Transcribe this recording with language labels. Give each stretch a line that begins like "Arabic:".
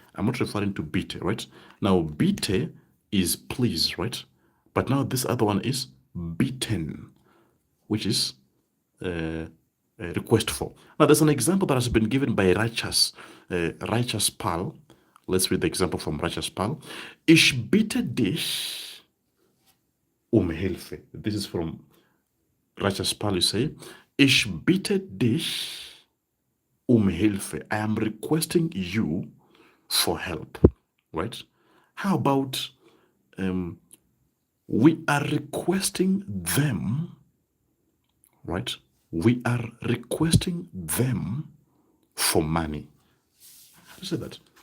English: I'm not referring to bitte, right? Now, bitte is please, right? But now this other one is bitten, which is a request for. Now, there's an example that has been given by Righteous Pal. Let's read the example from Righteous Pal.
German: Ich bitte dich Hilfe.
English: This is from Righteous Pal. You say,
German: Ich bitte dich Hilfe.
English: I am requesting you for help, right? How about we are requesting them, right? We are requesting them for money. How do you say that?